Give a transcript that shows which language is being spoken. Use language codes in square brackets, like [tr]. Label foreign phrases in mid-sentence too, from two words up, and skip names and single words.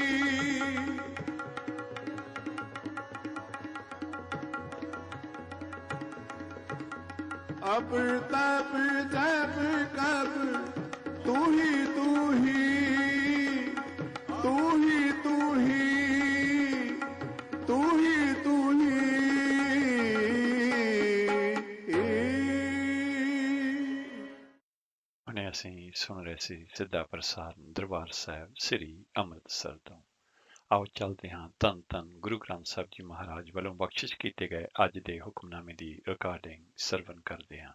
[hi] अब तब जब कब तू ही तू ही, तू ही तू ही, तू ही तू ही। [pa] ਹੁਣੇ ਅਸੀਂ ਸੁਣ ਰਹੇ ਸੀ ਸਿੱਧਾ ਪ੍ਰਸਾਰਣ ਦਰਬਾਰ ਸਾਹਿਬ ਸ੍ਰੀ ਅੰਮ੍ਰਿਤਸਰ ਤੋਂ। ਆਓ ਚੱਲਦੇ ਹਾਂ ਧੰਨ ਧੰਨ ਗੁਰੂ ਗ੍ਰੰਥ ਸਾਹਿਬ ਜੀ ਮਹਾਰਾਜ ਵੱਲੋਂ ਬਖਸ਼ਿਸ਼ ਕੀਤੇ ਗਏ ਅੱਜ ਦੇ ਹੁਕਮਨਾਮੇ ਦੀ ਰਿਕਾਰਡਿੰਗ ਸਰਵਣ ਕਰਦੇ ਹਾਂ।